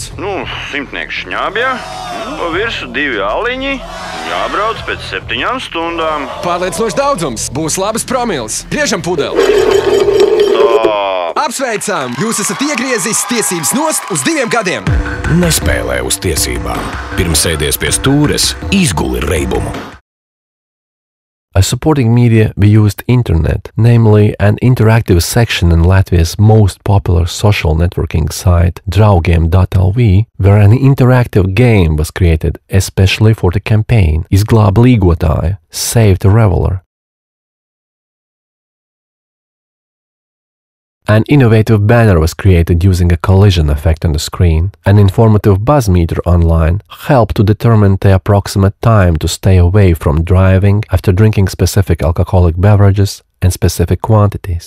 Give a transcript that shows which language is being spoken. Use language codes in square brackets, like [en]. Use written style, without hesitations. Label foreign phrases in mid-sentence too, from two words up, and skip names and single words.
[lv] 100 šņābja, pa virsu 2 aliņi, jābrauc pēc 7 stundām. Pārliecinošs daudzums, būs labas promils. Griežam pudeli. Apsveicam! Jūs esat iegriezis tiesības nost uz 2 gadiem. Nespēlē uz tiesībām. Pirms sēdies pie stūres, izguli reibumu. [en] As supporting media, we used internet, namely an interactive section in Latvia's most popular social networking site, draugiem.lv, where an interactive game was created especially for the campaign, [lv] Izglābi lietotāju, [en] Save the Reveler. An innovative banner was created using a collision effect on the screen. An informative buzz meter online helped to determine the approximate time to stay away from driving after drinking specific alcoholic beverages and specific quantities.